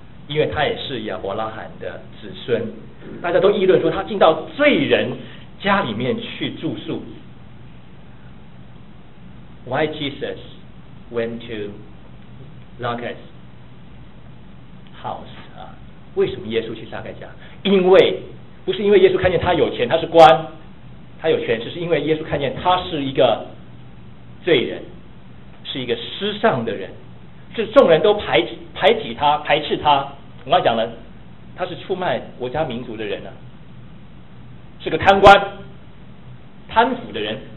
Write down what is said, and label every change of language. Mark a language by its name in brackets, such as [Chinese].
[Chinese] 因为他也是亚伯拉罕的子孙，大家都议论说他进到罪人家里面去住宿。 [English] Why Jesus went to Lucas house 啊？ [Chinese] 为什么耶稣去撒该家？因为不是因为耶稣看见他有钱，他是官，他有权势，是因为耶稣看见他是一个罪人，是一个失丧的人，是众人都排挤他，排斥他。我刚才讲了，他是出卖国家民族的人啊，是个贪官贪腐的人。